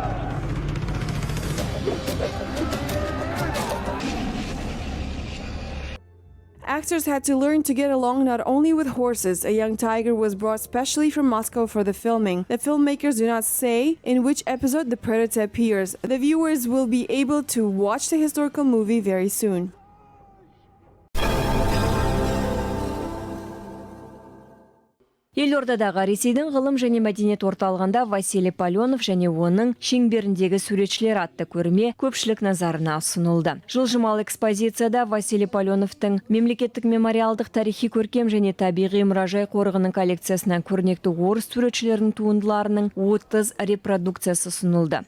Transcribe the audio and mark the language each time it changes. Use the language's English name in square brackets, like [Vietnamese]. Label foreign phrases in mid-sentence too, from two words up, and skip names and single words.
[English] Actors had to learn to get along not only with horses. A young tiger was brought specially from Moscow for the filming. The filmmakers do not say in which episode the predator appears. The viewers will be able to watch the historical movie very soon. [Kazakh] Елордадағы Ресейдің ғылым және мәдениет орталығында Василий Паленов және оның шеңберіндегі суретшілер атты көрме көпшілік назарына ұсынылды. Жылжымалы экспозицияда Василий Паленовтың мемлекеттік мемориалдық тарихи көркем және табиғи мұражай қорығының коллекциясынан көрнекті орыс суретшілерінің туындыларының 30 репродукциясы ұсынылды.